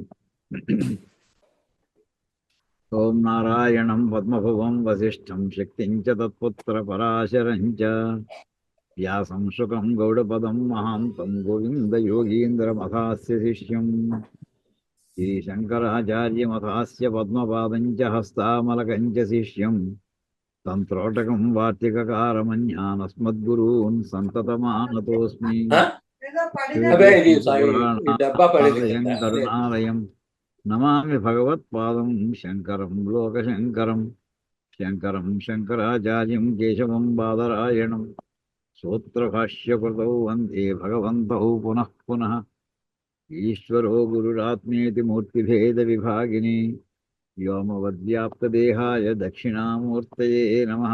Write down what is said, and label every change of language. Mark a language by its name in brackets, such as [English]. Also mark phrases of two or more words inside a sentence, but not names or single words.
[Sanskrit] ॐ नारायणं पद्मभुवं वसिष्ठं शक्तिं च तत्पुत्रपराशरं च व्यासं शुकं गौडपदं महान्तं गोविन्दयोगीन्द्रमथास्य शिष्यं श्रीशङ्कराचार्यमथास्य पद्मपादं च हस्तामलकं च शिष्यं तन्त्रोटकं वार्तिककारमन्यानस्मद्गुरून् सन्ततमानतोऽस्मि। [Telugu] అదే ఇది ఈ డబ్బా పడేది [Sanskrit] श्रीकृष्णपुराणालयं [Telugu] కదా అదే [Sanskrit] करुणालयं नमामि भगवत्पादं शङ्करं लोकशङ्करं शङ्करं शङ्कराचार्यं केशवं बादरायणं सूत्रभाष्यकृतौ वन्दे भगवन्तौ पुनः पुनः। ईश्वरो गुरुरात्मेति मूर्तिभेदविभागिने व्योमवद्व्याप्तदेहाय दक्षिणामूर्तये नमः।